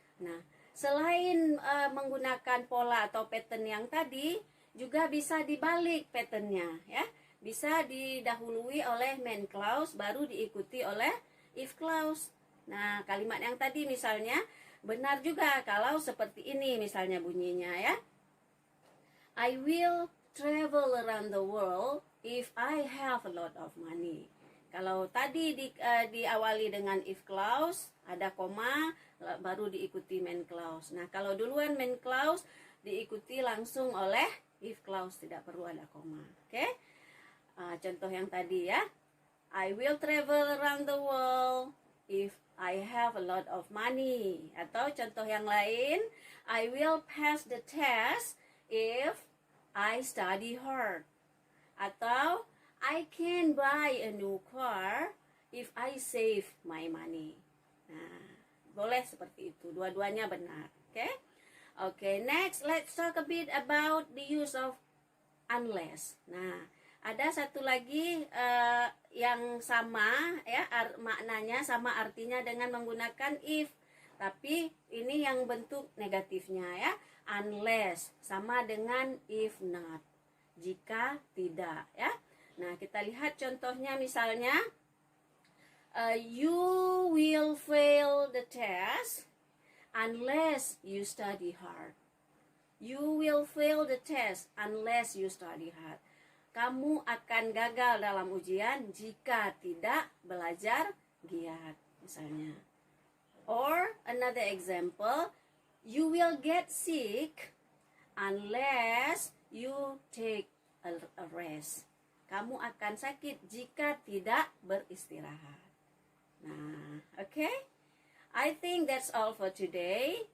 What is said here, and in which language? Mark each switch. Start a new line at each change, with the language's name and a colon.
Indonesian: Nah, selain menggunakan pola atau pattern yang tadi, juga bisa dibalik patternnya ya. Bisa didahului oleh main clause, baru diikuti oleh if clause. Nah, kalimat yang tadi misalnya benar juga kalau seperti ini misalnya bunyinya ya.
English: I will travel around the world if I have a lot of money.
Indonesian: Kalau tadi diawali dengan if clause, ada koma, baru diikuti main clause. Nah, kalau duluan main clause, diikuti langsung oleh if clause, tidak perlu ada koma. Oke? Contoh yang tadi ya.
English: I will travel around the world if I have a lot of money.
Indonesian: Atau contoh yang lain,
English: I will pass the test if I study hard. Atau I can buy a new car if I save my money.
Indonesian: Nah, boleh seperti itu. Dua-duanya benar. Oke?
English: Oke, next let's talk a bit about the use of unless.
Indonesian: Nah, ada satu lagi yang sama ya, maknanya sama artinya dengan menggunakan if, tapi ini yang bentuk negatifnya ya. Unless sama dengan
English: if not,
Indonesian: jika tidak ya. Nah, kita lihat contohnya, misalnya
English: you will fail the test unless you study hard. You will fail the test unless you study hard.
Indonesian: Kamu akan gagal dalam ujian jika tidak belajar giat, misalnya.
English: Or another example, you will get sick unless you take a rest.
Indonesian: Kamu akan sakit jika tidak beristirahat. Nah, okay?
English: I think that's all for today.